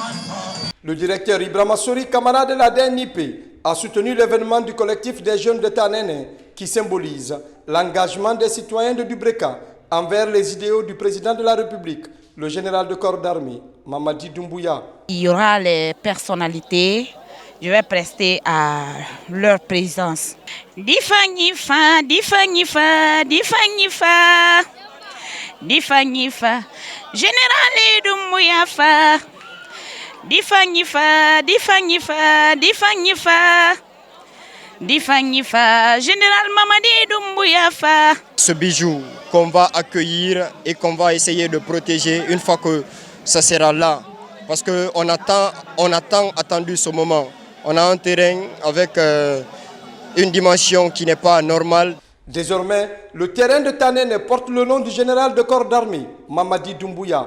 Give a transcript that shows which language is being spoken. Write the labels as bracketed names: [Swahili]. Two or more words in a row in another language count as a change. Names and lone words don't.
[French] Le directeur Ibrahima Sori, camarade de la DNIP, a soutenu l'événement du collectif des jeunes de Tanene qui symbolise l'engagement des citoyens de Dubreka envers les idéaux du président de la République, le général de corps d'armée, Mamadi Doumbouya. Il y aura les personnalités, je vais prester à leur présence. Difa Nifa, Difa Nifa, Difa Nifa, Difa Nifa, général Doumbouya Fa. Difa Nifa, Difa Nifa, Difa Nifa, Difa Nifa, général Mamadi Doumbouya Fa. Ce bijou qu'on va accueillir et qu'on va essayer de protéger une fois que ça sera là. Parce qu'on attend attendu ce moment. On a un terrain avec une dimension qui n'est pas normale. Désormais, le terrain de Tanene porte le nom du général de corps d'armée, Mamadi Doumbouya.